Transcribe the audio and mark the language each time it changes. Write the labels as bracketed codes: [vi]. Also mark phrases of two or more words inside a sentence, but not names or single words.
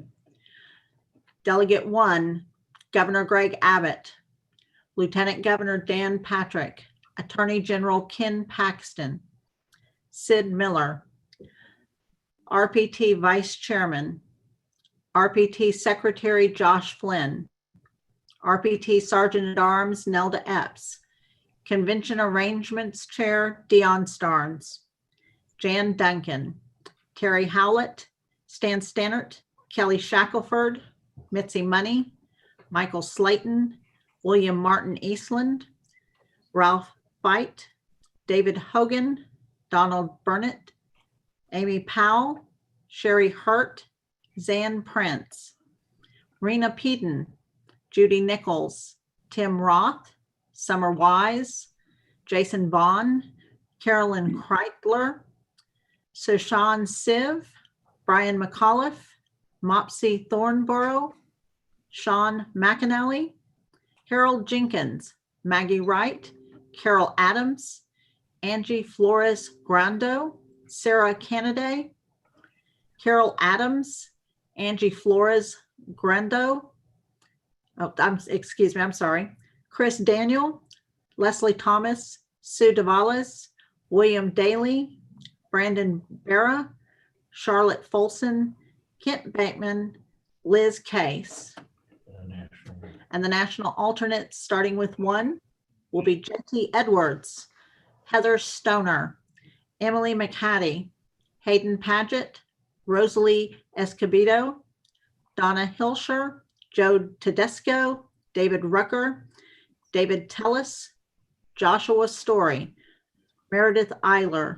[en] Delegate 1, Governor Greg Abbott, Lieutenant Governor Dan Patrick, Attorney General Ken Paxton, Sid Miller, RPT Vice Chairman, RPT Secretary Josh Flynn, RPT Sergeant at Arms Nelda Epps, Convention Arrangements Chair Dion Starnes, Jan Duncan, Terry Howlett, Stan Stannert, Kelly Shackelford, Mitzi Money, Michael Slayton, William Martin Eastland, Ralph Veit, David Hogan, Donald Burnett, Amy Powell, Sherry Hurt, Zan Prince, Rena Peden, Judy Nichols, Tim Roth, Summer Wise, Jason Vaughn, Carolyn Kreitler, Sushan Siv, Brian McAuliffe, Mopsy Thornborough, Sean McAnally, Harold Jenkins, Maggie Wright, Carol Adams, Angie Flores Grando, Sarah Canaday, Carol Adams, Angie Flores Grando, I'm sorry, Chris Daniel, Leslie Thomas, Sue Davalos, William Daly, Brandon Barra, Charlotte Folson, Kent Bateman, Liz Case. And the national alternates, starting with 1, will be J.T. Edwards, Heather Stoner, Emily McHattie, Hayden Paget, Rosalie Escobedo, Donna Hilscher, Joe Tedesco, David Rucker, David Tellis, Joshua Story, Meredith Eiler,